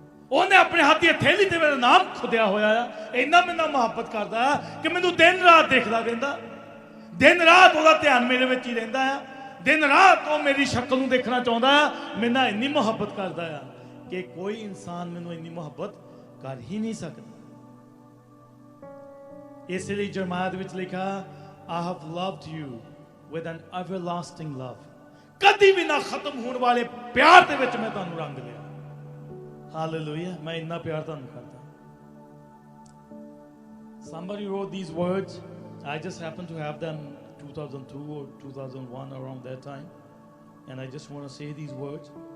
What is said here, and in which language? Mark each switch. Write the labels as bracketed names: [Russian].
[Punjabi] ਉਹਨੇ ਆਪਣੇ ਹੱਥ ਦੀ ਹਥੇਲੀ ਤੇ ਮੇਰਾ ਨਾਮ ਖੁਦਿਆ ਹੋਇਆ ਆ। ਇੰਨਾ ਮੈਨੂੰ ਮੁਹੱਬਤ ਕਰਦਾ ਆ ਕਿ ਮੈਨੂੰ ਦਿਨ ਰਾਤ ਦੇਖਦਾ ਰਹਿੰਦਾ, ਦਿਨ ਰਾਤ ਉਹਦਾ ਧਿਆਨ ਮੇਰੇ ਵਿੱਚ ਹੀ ਰਹਿੰਦਾ ਆ, ਦਿਨ ਰਾਤ ਉਹ ਮੇਰੀ ਸ਼ਕਲ ਨੂੰ ਦੇਖਣਾ ਚਾਹੁੰਦਾ ਆ। ਮੇਰੇ ਨਾਲ ਇੰਨੀ ਮੁਹੱਬਤ ਕਰਦਾ ਆ ਕਿ ਕੋਈ ਇਨਸਾਨ ਮੈਨੂੰ ਇੰਨੀ ਮੁਹੱਬਤ ਕਰ ਹੀ ਨਹੀਂ ਸਕਦਾ। ਇਸ ਲਈ ਜਰਮਾਇਆ ਦੇ ਵਿੱਚ ਲਿਖਿਆ, [English] I have loved you with an everlasting love। [Punjabi] ਕਦੀ ਵੀ ਨਾ ਖਤਮ ਹੋਣ ਵਾਲੇ ਪਿਆਰ ਦੇ ਵਿੱਚ ਮੈਂ ਤੁਹਾਨੂੰ ਰੰਗ ਲਿਆ। ਹਾਲੇਲੂਇਆ, ਮੈਂ ਇੰਨਾ ਪਿਆਰ ਤੁਹਾਨੂੰ ਕਰਦਾ। [English] Somebody wrote these words. I just happened to have them 2002 or 2001, around that time, and I just want to say these words.